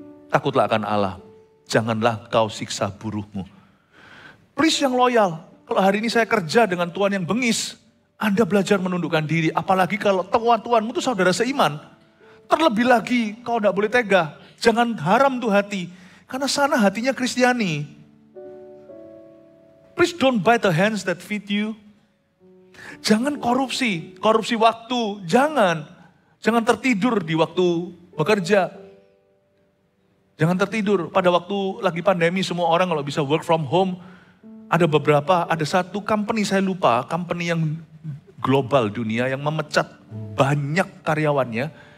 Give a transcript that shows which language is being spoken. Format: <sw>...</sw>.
<id>Takutlah akan Allah, janganlah kau siksa buruhmu. Please yang loyal, kalau hari ini saya kerja dengan Tuhan yang bengis, Anda belajar menundukkan diri. Apalagi kalau Tuhanmu itu saudara seiman. Terlebih lagi kau tidak boleh tega, jangan haram tuh hati. Karena sana hatinya Kristiani.</id> <en>Please don't bite the hands that feed you.</en> <id>Jangan korupsi waktu, jangan. Jangan tertidur di waktu bekerja. Jangan tertidur. Pada waktu lagi pandemi semua orang kalau bisa work from home. Ada satu company saya lupa, company yang global dunia yang memecat banyak karyawannya.</id>